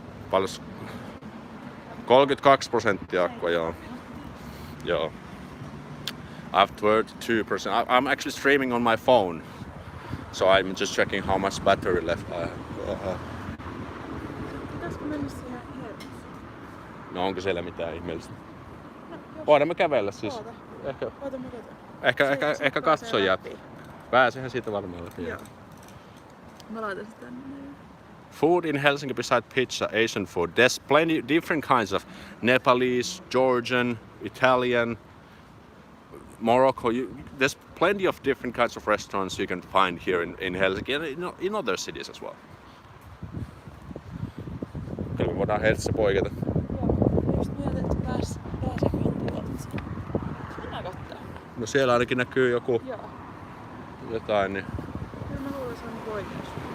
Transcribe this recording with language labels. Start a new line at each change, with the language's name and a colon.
Finnish: Paljon 32% akkua, joo. Joo.
English: I have 32%. I'm actually streaming on my phone. So I'm just checking how much battery left I have.
Finnish: Pitäisikö mennä siihen Helsinkiin? No onko siellä mitään ihmeellistä? Voidaan me kävellä siis. Oota. Ehkä, Oota mä katson. ehkä katsoja. Pääsehän siitä varmaan läpi. Joo. Mä laitan sitä tänne.
English: Food in Helsinki beside pizza, Asian food. There's plenty different kinds of Nepalese, Georgian, Italian, Morocco. There's plenty of different kinds of restaurants you can find here in Helsinki and in other cities as well.
Finnish: Kyllä me voidaan Helsingissä poiketa. Joo, just mietin, että pääseekö tuolta. Mennään katsomaan. No siellä ainakin näkyy joku Joo. jotain. Niin. Kyllä mä luulen, että se on oikeus.